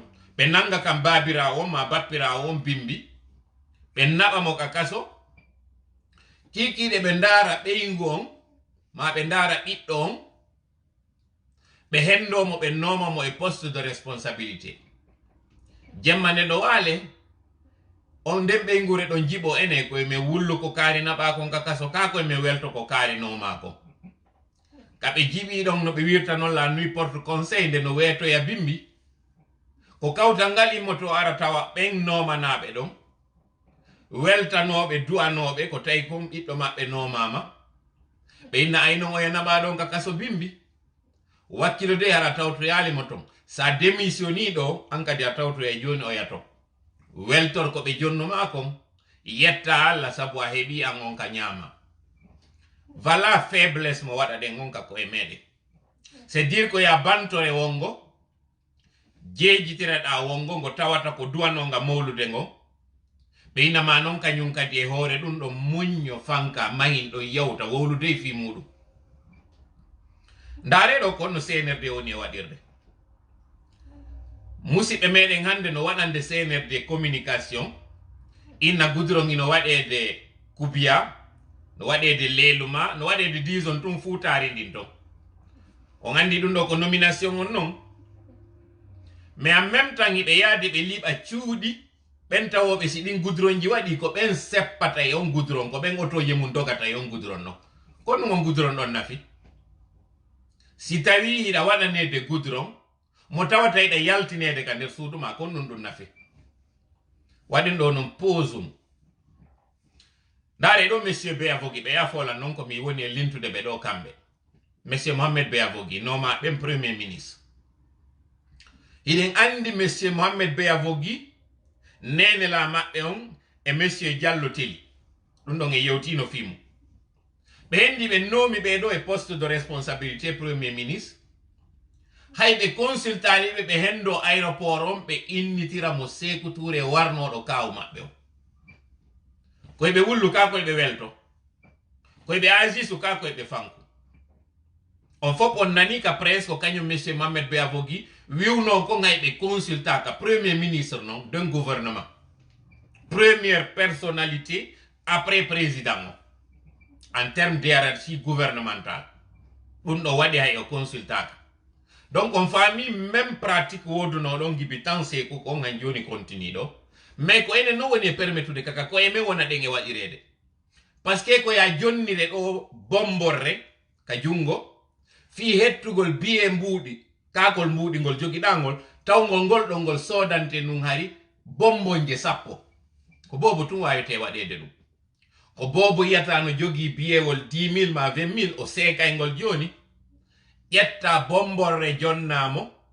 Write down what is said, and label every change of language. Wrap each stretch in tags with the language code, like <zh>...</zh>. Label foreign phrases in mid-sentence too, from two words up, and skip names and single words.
<ff>ɓe nanga kam babirawo on ma bappirawo on bimbi ɓe naɓa mo ka kaso kikiɗe ɓe ndaara ɓeygu on ma ɓe ndaara ɓiɗɗo on ɓe hendomo ɓe nomamo e</ff> <fr>poste de responsabilité</fr> <ff>jemma nde ɗo waale on nden ɓeygure ɗon jiɓo ene koye min wullu ko kaari naɓa kon ka kaso ka koye min welto ko kaari noma ko kaɓe jiɓi ɗon no ɓe wirta noon</ff> <fr>la nuit porte conseil</fr> <ff>nde no weetoya bimbi ko kawtal ngal immoto ara tawa ɓen nomanaɓe ɗon weltanoɓe du'anoɓe ko tawi kom ɓiɗɗo maɓɓe nomama ɓe inna aynon o yanaɓa ɗon ka kaso bimbi wakkilo de hara tawtoyalimo ton sa démissioni ɗo an kadi a tawtoya joni o yato weltor ko ɓe jonnuma kon yetta Allah sabu a heeɓi an on ka ñaama</ff> <fr>voilà faiblesse</fr> <ff>mo waɗa ɗen on ka koye meɗen</ff> <fr>c'est dire</fr> <ff>ko ya bantore wongo jeejitireɗa wongo ngo tawata ko duwanonga mawlude ngo ɓe inama noon kañum kadi e hoore ɗum ɗo muñño fanka mahin ɗo yawta wowlude fi muɗum ndareɗo ko no CNRD woni e waɗirde musidɓe meɗen hande no waɗande CNRD communication inna goudron ino waɗede Koubiya no waɗede Leluma no waɗede dison tum fuutari ndin ton on andi ɗum ɗo ko nomination on noon</ff> <fr>mais en même temps</fr> <ff>iɓe yaade ɓe liɓa cuuɗi ɓen tawoɓe si ɗin goudronji waɗi ko ɓen seppata e on goudron ko ɓen otoje mum dogata e on goudron noon ko ɗum on goudron ɗon nafi si tawi hiɗa waɗanede goudron mo tawata hiɗa yaltinede ka nder suudu ma kon ɗum nafi waɗin ɗo noon posum ndaare ɗo monsieur Beyavogi ɓe yafolan noon komi woni e lintude ɓe ɗo kamɓe monsieur Mohamed Beyavogi noma ɓen</ff> <fr>premier ministre</fr> <ff>hiɗen andi monsieur Mohamed Beyavogi nenela maɓɓe on e monsieur Diallo Teli ɗum ɗon e yewtino fimu ɓe hendi ɓe noomi ɓeɗo e</ff> <fr>poste de responsabilité premier ministre</fr> <ff>hay ɓe consultaliɓe ɓe hendo aéroport on ɓe innitira mo Sékou Touré warnoɗo kawu maɓɓe o koye ɓe wullu ka koye ɓe welto koye ɓe agisu ka koye ɓe fanku on fof on nani ka presque ko kañum monsieur Mohamed Beyavogi wiwno ko ngay ɓe consulta ka</ff> <fr>premier ministre non d'un gouvernement première personnalité après président en termes de hiérarchie gouvernementale</fr> <ff>ɗum ɗo waɗi hay o consultaka donc on faami</ff> <fr>même pratique</fr> <ff>woduno ɗon gibi tan Sékou ko han joni continue ɗo mais ko enen no woni e permettude kaka ko emen wona ɗen e waɗirede</ff> <fr>par ce que</fr> <ff>ko ya jonnire ɗo bomborre ka jungo fi hettugol biye mbuuɗi kakol mbuuɗi ngol jogiɗangol tawgol ngol ɗo ngol sodante nun hari bombonje 10 ko bobo tun wawete waɗede ɗum ko bobo yiyata no jogii biyewol 10 000 ma 20 000 o seekaygol joni ƴetta bomborre jonnamo</ff>